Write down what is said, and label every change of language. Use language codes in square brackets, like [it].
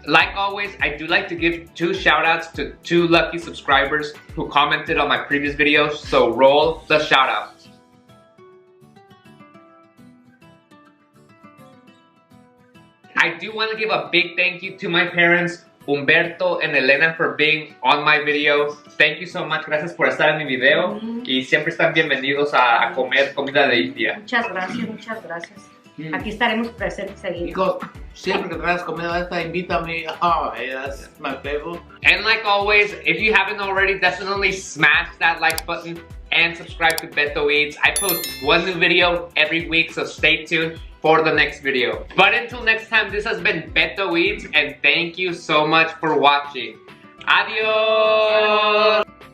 [en] Like always, I do like to give 2 shout outs to 2 lucky subscribers who commented on my previous videos, so roll the shout out. I do want to give a big thank you to my parents Humberto and Elena for being on my video. Thank you so much. [es] Gracias por estar en mi video. Y siempre están bienvenidos a comer comida de India. Muchas gracias, muchas gracias. Aquí estaremos presentes seguidos. Chicos, siempre que traigas comida esta, invítame. [en] Oh, that's my favorite. And like always, if you haven't already, definitely smash that like button and subscribe to BetoEats. I post one new video every week, so stay tuned for the next video. But until next time, this has been BetoEats, and thank you so much for watching. Adios!